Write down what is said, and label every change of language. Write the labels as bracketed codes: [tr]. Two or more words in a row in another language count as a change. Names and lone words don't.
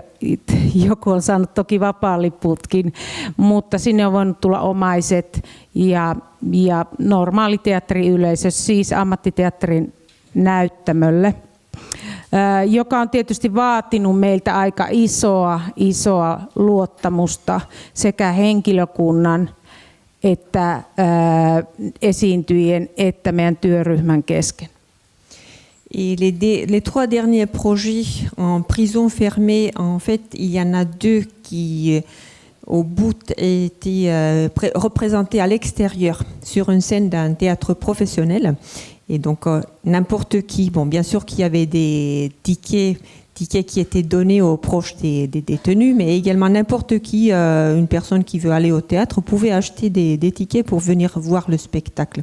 [fi] Joku on saanut toki vapaaliputkin, mutta sinne on voinut tulla omaiset ja normaali teatteriyleisö, siis ammattiteatterin näyttämölle, joka on tietysti vaatinut meiltä aika isoa luottamusta sekä henkilökunnan että esiintyjien että meidän työryhmän kesken. [fr] Et les 3 derniers projets en prison fermée, en fait, il y en a 2 qui, au bout, étaient représentés à l'extérieur sur une scène d'un théâtre professionnel. Et donc, n'importe qui, bon, bien sûr qu'il y avait des tickets qui étaient donnés aux proches des détenus, mais également n'importe qui, une personne qui veut aller au théâtre, pouvait acheter des tickets pour venir voir le spectacle.